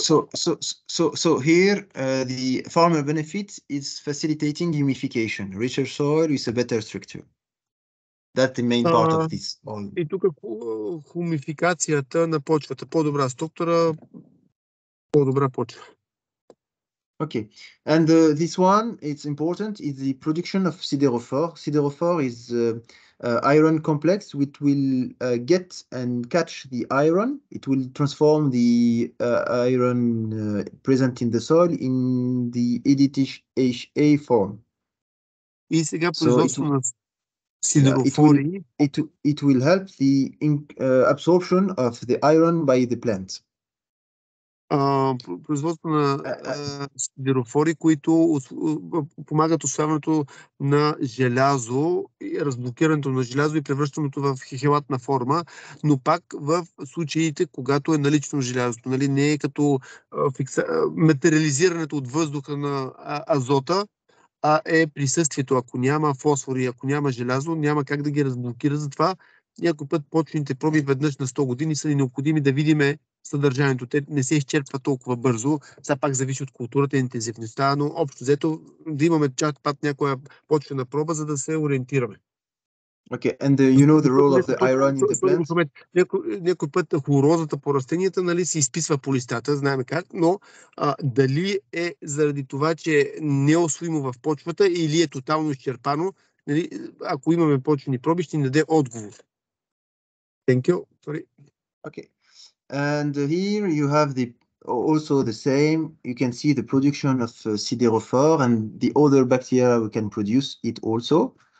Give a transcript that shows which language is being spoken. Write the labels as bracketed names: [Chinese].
[English] So here the farmer benefit is facilitating humification, richer soil with a better structure. That's the main part of this. [Bulgarian] И тук хумификацията на почвата, по-добра структура, по-добра почва. [English] Okay, and this one, it's important, is the production of siderophore. Siderophore is iron complex, which will get and catch the iron. It will transform the iron present in the soil in the EDTA form. [Bulgarian] И сега производство на сидерофори. [English] It will help the absorption of the iron by the plant. [Bulgarian] Производство на сидерофори, които помагат усвояването на желязо, разблокирането на желязо и превръщането в хелатна форма, но пак в случаите, когато е налично желязото. Нали, не е като материализирането от въздуха на азота, а е присъствието. Ако няма фосфор и ако няма желязо, няма как да ги разблокира. Затова някой път почвените проби веднъж на 100 години са ни необходими да видим съдържанието. Те не се изчерпва толкова бързо. Сега пак зависи от културата и интензивността, но общо взето да имаме чак пак някоя почвена проба, за да се ориентираме. [English] Okay, and you know the role of the iron in the plant? [Bulgarian] Някой път хлорозата по растенията, нали, се изписва по листата, знаем как, но дали е заради това, че е неусвоимо в почвата или е тотално изчерпано, нали, ако имаме почвени проби, ще ни даде отговор. [English] Thank you. Sorry. Okay, and here you have also the same. You can see the production of siderophore and the other bacteria we can produce it also.